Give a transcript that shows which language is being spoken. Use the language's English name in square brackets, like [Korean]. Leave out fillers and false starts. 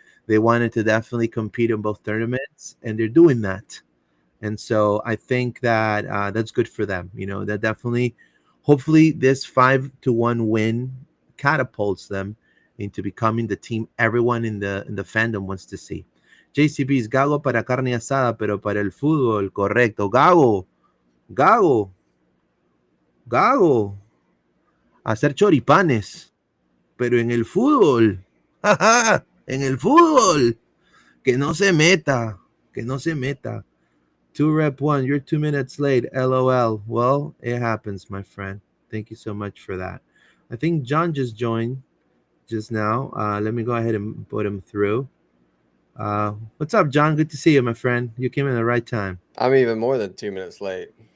[English] They wanted to definitely compete in both tournaments, and they're doing that. And so I think that that's good for them. That definitely, hopefully, this 5-1 win catapults them into becoming the team everyone in the fandom wants to see. [Spanish] JCB's Gago para carne asada, pero para el fútbol, correcto. Gago, Gago, Gago, hacer choripanes, pero en el fútbol, en el fútbol, que no se meta, que no se meta. [English] 2rep1, you're 2 minutes late. LOL. Well, it happens, my friend. Thank you so much for that. I think John just joined just now. Let me go ahead and put him through. What's up, John? Good to see you, my friend. You came in the right time. I'm even more than 2 minutes late.